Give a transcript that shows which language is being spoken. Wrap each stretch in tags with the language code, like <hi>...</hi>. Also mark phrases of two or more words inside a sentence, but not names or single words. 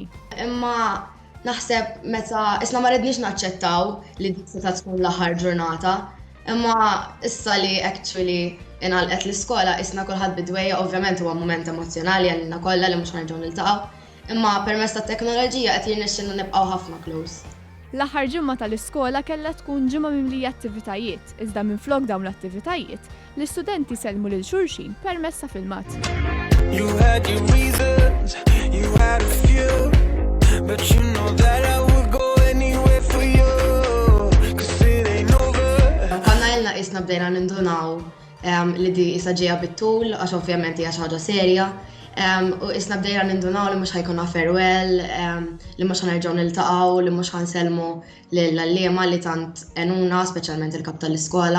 <mt>Imma naħseb meta isna ma rridniex naċċettaw li dik se tkun l-aħħar ġurnata, imma issa li actually inqalqet l-iskola isna kulħadd bidwejja ovvjament huwa mument emozjonali għalina kollha li mhux ħanerġgħu niltaqgħu, imma permezz tat-teknoloġija qed jirnexxinna nibqgħu ħafna close. L-aħħar ġimma tal-iskola kellha tkun ġimma mimlija attivitajiet, iżda minflok dawn l-attivitajiet, l-istudenti sellmu lil xulxin permezz ta' filmat.</mt> <en>You had your reasons, you had a few, but you know that I would go anywhere for you, 'cause it ain't over.</en> <mt>Konna ilna isna bdejna nindunaw li di isa ġejja bit-tul, għax ovvjament hija xi ħaġa serja. U isna bdejna nindunaw li mhux ħajkun farewell, li mhux ħanerġgħu niltaqgħu, li mhux ħansellmu lill-għalliema li tant għenuna, speċjalment il-kap tal-iskola.</mt>